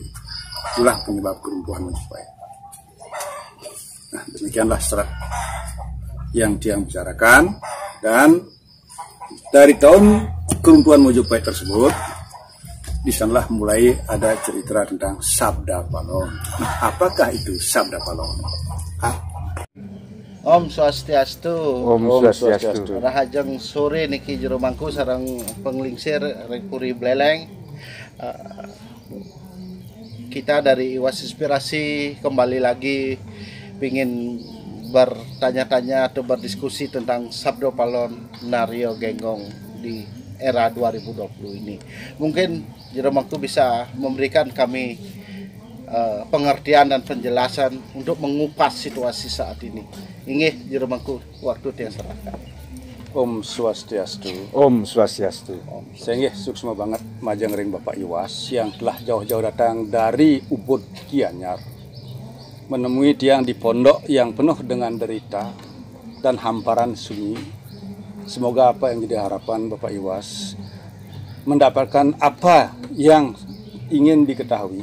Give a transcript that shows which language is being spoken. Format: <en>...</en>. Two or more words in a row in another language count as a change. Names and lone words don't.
<id>Itulah penyebab keruntuhan Mojopahit. Nah, demikianlah serat yang Tiang bicarakan, dan dari tahun keruntuhan Mojopahit tersebut, di sanalah mulai ada cerita tentang Sabda Palon. Nah, apakah itu Sabda Palon?</id> <ban>Om Swastiastu. Om Swastiastu. Rahajeng sore niki jero mangku sareng penglingsir Rekuri Bleleng.</ban> <id>Kita dari Iwas Inspirasi kembali lagi ingin bertanya-tanya atau berdiskusi tentang Sabda Palon Naryo Genggong di era 2020 ini. Mungkin Jeromangku bisa memberikan kami pengertian dan penjelasan untuk mengupas situasi saat ini. Inggih Jeromangku, waktu Tiang serahkan.</id> <ban>Om Swastiastu. Om Swastiastu.</ban> <id>Saya</id> <ban>suksma banget majang ring</ban> <id>Bapak Iwas yang telah jauh-jauh datang dari Ubud Gianyar, menemui Tiang di pondok yang penuh dengan derita dan hamparan sunyi. Semoga apa yang jadi harapan Bapak Iwas mendapatkan apa yang ingin diketahui.</id>